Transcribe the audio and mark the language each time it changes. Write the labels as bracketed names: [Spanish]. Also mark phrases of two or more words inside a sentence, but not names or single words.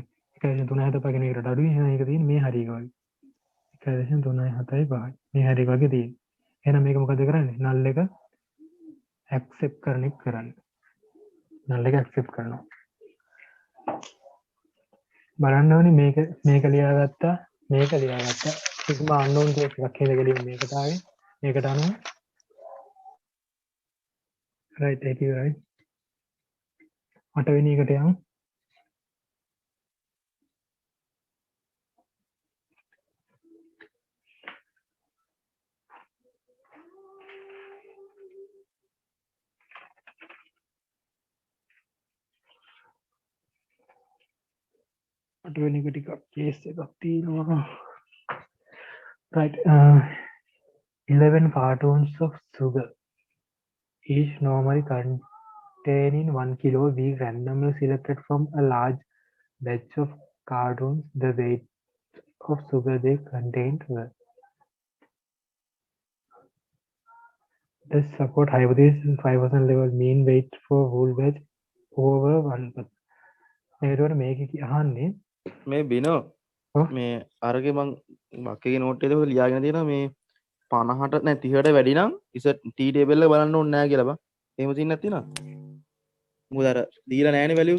[Sinhala] 1.375 කියන එකට අඩුයි. එහෙනම් ඒක තියෙන්නේ මේ හරිය එක වගේ. 1.375 මේ හරිය එක වගේ තියෙන්නේ. එහෙනම් මේක මොකද කරන්නේ? null එක accept කරන එක කරන්නේ. null එක accept කරනවා. බලන්න ඕනේ මේක ලියාගත්තා [English] sigma unknown case [Sinhala] එකක් හේද ගලින් මේකට ආවේ. මේකට අනුව right ඒක ඉවරයි. 8 වෙනි එකට යමු. අටවෙනි එක ටිකක් කේස් එකක් තියෙනවා. [English] right 11 cartons of sugar each normally containing 1 kilo we randomly selected from a large batch of cartons. The weight of sugar they contained were. The support hypothesis 5% level mean weight for whole batch over 1%. [Sinhala] ඒකට මේක අහන්නේ මේ බිනෝ ඔව්. මේ අරගේ මං මක්කගේ නෝට් එකේ ලියාගෙන තියෙනවා මේ 50ට නැ 30ට වැඩි නම් ඉස t ටේබල් එක බලන්න ඕනේ නැහැ කියලා බං. එහෙම තියෙන්නේ නැති නා. මොකද අර දීලා නැහැනේ values.